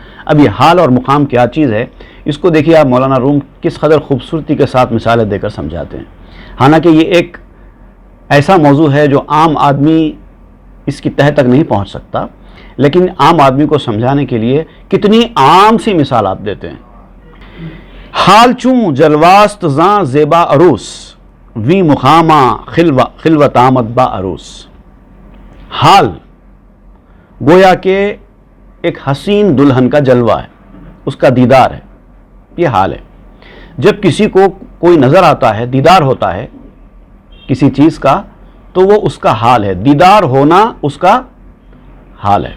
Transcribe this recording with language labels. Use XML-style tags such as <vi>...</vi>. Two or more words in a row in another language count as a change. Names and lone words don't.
<ur>اب یہ حال اور مقام کیا چیز ہے، اس کو دیکھیے آپ مولانا روم کس قدر خوبصورتی کے ساتھ مثالیں دے کر سمجھاتے ہیں۔ حالانکہ یہ ایک ایسا موضوع ہے جو عام آدمی اس کی تہہ تک نہیں پہنچ سکتا، لیکن عام آدمی کو سمجھانے کے لیے کتنی عام سی مثال آپ دیتے ہیں۔</ur> <fa>حال چوں جلواست زاں زیبا عروس وی مقامہ خلوت آمد با عروس۔</fa> <ur>حال گویا کہ ایک حسین دلہن کا جلوہ ہے، اس کا دیدار ہے، یہ حال ہے۔ جب کسی کو کوئی نظر آتا ہے، دیدار ہوتا ہے کسی چیز کا، تو وہ اس کا حال ہے، دیدار ہونا اس کا حال ہے۔</ur>